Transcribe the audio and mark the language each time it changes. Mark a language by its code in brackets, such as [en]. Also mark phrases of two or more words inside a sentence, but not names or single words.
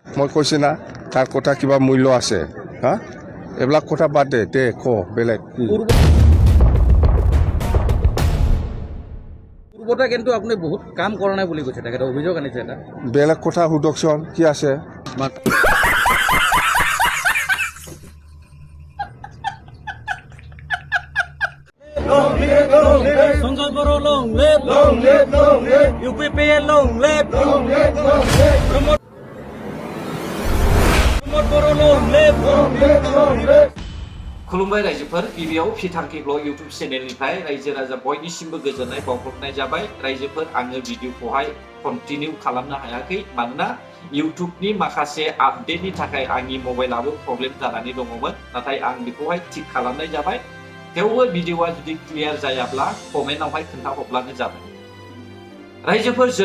[as] মই কৈছে না তাৰ কথা কিবা মূল্য আছে হা এইবিলাক কথা বাদ দে ক বেলেগ পূৰ্বতে কিন্তু আপুনি বহুত কাম কৰা নাই বুলি কৈছে তেখেতে অভিযোগ আনিছে এটা বেলেগ কথা সুধকচোন কি আছে [en] Sanjay Baro long live, long live, long live. UPPL long live, long live, long live. Pramod Baro long live, long live, long live. [brx] खुलुमबाय रायजोफोर गिबियाव फिथांखि ब्लग इउट्यूब चेनेलनिफ्राय रायजो राजा बयनिसिमबो गोजोननाय बावहरनाय जाबाय रायजोफोर आङो भिडिअखौहाय कन्टिनिउ खालामनो हायाखै मानोना इउट्यूबनि माखासे आपडेटनि थाखाय आंनि मबाइलाबो प्रब्लेम जानानै दङमोन नाथाय आं बेखौहाय थिक खालामनाय जाबाय थेवबो भिडिअआ जुदि क्लियार जायाब्ला कमेन्टआवहाय खोन्थाहरब्लानो जाबाय रायजोफोर जों